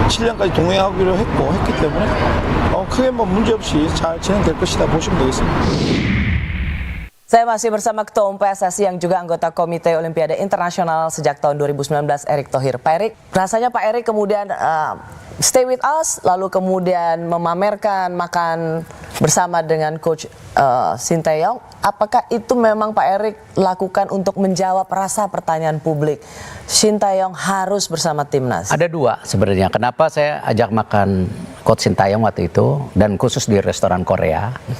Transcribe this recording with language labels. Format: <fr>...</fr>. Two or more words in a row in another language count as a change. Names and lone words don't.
<ko>7년까지 동행하기로 했기 때문에 크게 문제 없이 잘 진행될 것이다 보시면 되겠습니다.</ko> <id>Saya masih bersama Ketua Umum PSSI yang juga anggota Komite Olimpiade Internasional sejak tahun 2019, Erick Thohir. Pak Erick, rasanya Pak Erick kemudian</id> <en>stay with us,</en> <id>lalu kemudian memamerkan makan bersama dengan Coach Sinteyong. Apakah itu memang Pak Erick lakukan untuk menjawab rasa pertanyaan publik? Sinteyong harus bersama timnas. Ada dua sebenarnya. Kenapa saya ajak makan Coach Sinteyong waktu itu, dan khusus di restoran Korea.</id>